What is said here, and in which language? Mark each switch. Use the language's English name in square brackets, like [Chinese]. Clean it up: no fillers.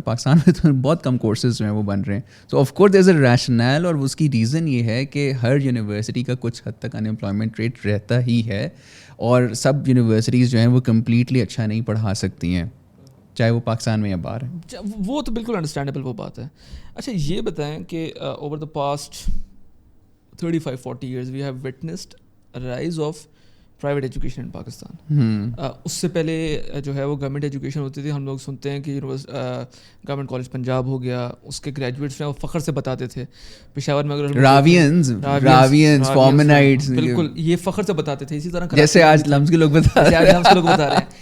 [Urdu] پاکستان میں تو بہت کم کورسز جو ہیں وہ بن رہے ہیں. [English] so of course there is a rational, [Urdu] اور اس کی ریزن یہ ہے کہ ہر یونیورسٹی کا کچھ حد تک انمپلائمنٹ ریٹ رہتا ہی ہے, اور سب یونیورسٹیز جو ہیں وہ کمپلیٹلی اچھا نہیں پڑھا سکتی ہیں, چاہے وہ پاکستان میں یا باہر ہے. وہ تو بالکل انڈرسٹینڈیبل وہ بات ہے. اچھا یہ بتائیں کہ [English] Over the past 35-40 years we have witnessed a rise of private education in Pakistan. [Urdu] اس سے پہلے جو ہے وہ گورنمنٹ ایجوکیشن ہوتی تھی. ہم لوگ سنتے ہیں کہ گورنمنٹ کالج پنجاب ہو گیا, اس کے گریجویٹس ہیں وہ فخر سے بتاتے تھے. پشاور میں اگر راوینز فارمنائٹس بالکل یہ فخر سے بتاتے تھے, اسی طرح جیسے آج لمز کے لوگ بتا رہے ہیں.